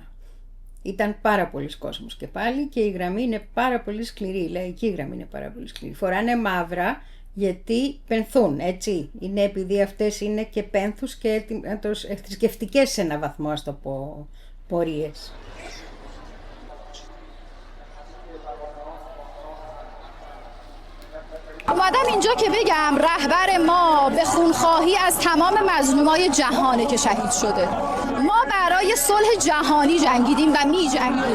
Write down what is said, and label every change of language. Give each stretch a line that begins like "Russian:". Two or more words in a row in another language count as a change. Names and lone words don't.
Greek: Ήταν πάρα πολλοί κόσμος και πάλι και η γραμμή είναι πάρα πολύ σκληρή, η λαϊκή γραμμή είναι πάρα πολύ σκληρή. Φοράνε μαύρα γιατί πενθούν, έτσι. Είναι επειδή αυτές είναι και πένθους και θρησκευτικές σε ένα βαθμό, ας το πω, πορείες.
Persian: اومدم اینجا که بگم رهبر ما به خونخواهی از تمام مظلومای جهانه که شهید شده. ما برای صلح جهانی جنگیدیم و می جنگیم.